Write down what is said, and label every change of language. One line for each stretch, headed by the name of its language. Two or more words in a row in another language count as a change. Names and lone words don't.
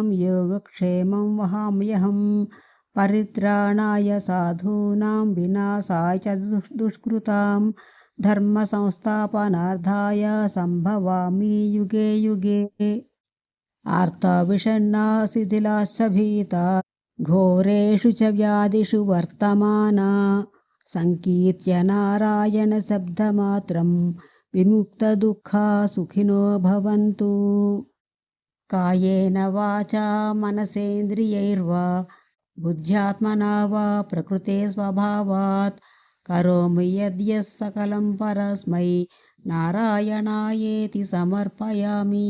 Sanskrit: योगक्षेमं वहाम्यहम् परित्राणाय साधूनां विनाशाय च दुष्कृतां धर्मसंस्थापनार्थाय सम्भवामि युगे युगे आर्ता विषण्णा शिथिलाश्च भीता घोरेषु च व्याधिषु वर्तमाना संकीर्त्य नारायणशब्दमात्रं विमुक्तदुःखा सुखिनो भवन्तु. कायेन वाचा मनसेन्द्रियैर्वा बुद्ध्यात्मना वा प्रकृते स्वभावात् करोमि यद्यः सकलं परस्मै नारायणायेति समर्पयामि.